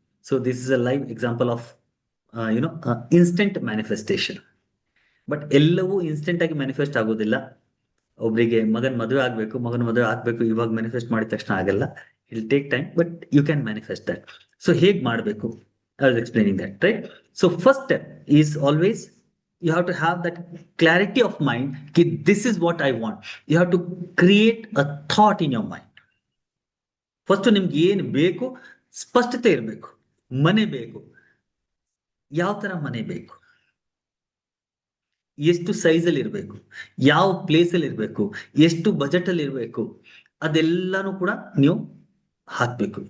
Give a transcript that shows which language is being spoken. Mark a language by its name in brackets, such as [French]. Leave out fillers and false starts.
[English] So this is a live example of instant manifestation. [Kannada] But ಎಲ್ಲವೂ instant ಆಗಿ manifest ಆಗೋದಿಲ್ಲ. ಒಬ್ರಿಗೆ ಮಗನ್ ಮದುವೆ ಆಗ್ಬೇಕು, ಇವಾಗ ಮ್ಯಾನಿಫೆಸ್ಟ್ ಮಾಡಿದ ತಕ್ಷಣ ಆಗಲ್ಲ. [English] It will take time, but you can manifest that. [Kannada] So ಹೇಗ್ ಮಾಡಬೇಕು? [English] I was explaining that, right? So first step is always you have to have that clarity of mind that this is what I want. You have to create a thought in your mind. [Kannada] First ನಿಮ್ಗೆ ಏನು ಬೇಕು ಸ್ಪಷ್ಟತೆ ಇರಬೇಕು. ಮನೆ ಬೇಕು, ಯಾವ ತರ ಮನೆ ಬೇಕು, ಎಷ್ಟು ಸೈಜಲ್ಲಿ ಇರಬೇಕು, ಯಾವ ಪ್ಲೇಸ್ ಅಲ್ಲಿ ಇರಬೇಕು, ಎಷ್ಟು ಬಜೆಟ್ ಅಲ್ಲಿ ಇರಬೇಕು, ಅದೆಲ್ಲಾನು ಕೂಡ ನೀವು ಹಾಕ್ಬೇಕು.